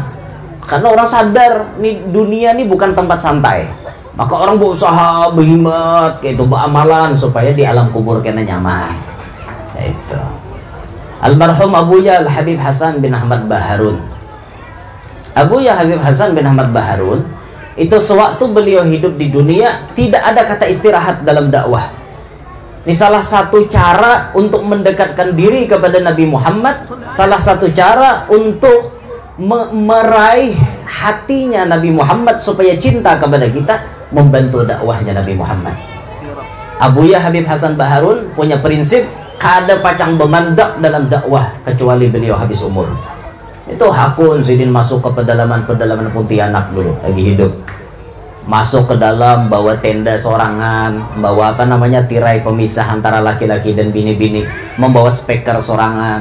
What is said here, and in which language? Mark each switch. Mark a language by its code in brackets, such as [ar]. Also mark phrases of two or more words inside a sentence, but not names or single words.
[id] Karena orang sadar nih dunia ini bukan tempat santai. Maka orang berusaha berhimmat kayak itu, beramalan supaya di alam kubur kena nyaman. Itu. Almarhum Abuya Al-Habib Hasan bin Ahmad Baharun. Abuya Habib Hasan bin Ahmad Baharun itu sewaktu beliau hidup di dunia tidak ada kata istirahat dalam dakwah. Ini salah satu cara untuk mendekatkan diri kepada Nabi Muhammad, salah satu cara untuk meraih hatinya Nabi Muhammad supaya cinta kepada kita, membantu dakwahnya Nabi Muhammad. Abuya Habib Hasan Baharun punya prinsip [bjn] kada pacang bemandak [id] dalam dakwah kecuali beliau habis umur. [bjn] Itu hakun sidin masuk ke pedalaman Pontianak dulu lagi hidup. [id] Masuk ke dalam, bawa tenda sorangan, bawa apa namanya tirai pemisah antara laki-laki dan bini-bini, membawa speaker sorangan.